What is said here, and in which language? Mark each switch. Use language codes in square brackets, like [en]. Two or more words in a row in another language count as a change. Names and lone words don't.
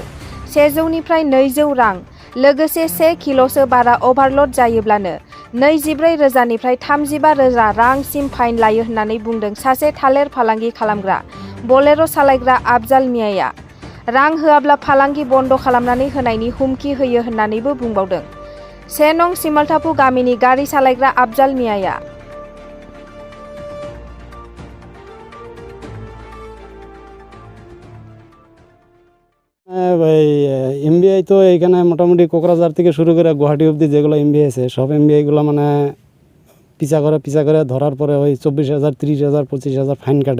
[brx] 100 निफ्राय 200 रां लोगोसे 1 किल'सो बारा अभारल'ड जायोब्लानो 24,000 निफ्राय 35,000 रांसिम फाइन लायो होननानै बुंदों सासे थालिर फालांगि खालामग्रा बोलेरो सालायग्रा आफजाल मियाया। रां होआब्ला फालांगि बन्द खालामनानै होनायनि हुमखि होयो होननानैबो बुंबावदों। 1 नं सिमलटापु गामिनि गारि सालायग्रा आफजाल मियाया। [bn] এমবিআই তো এখানে মোটামুটি কোকরাঝার থেকে শুরু করে গুয়াহাটি অবধি যেগুলো এমবিআই আছে সব এমবিআইগুলো মানে পিছা করে ধরার পরে ওই 24,000, 30,000, 25,000 ফাইন কাটে।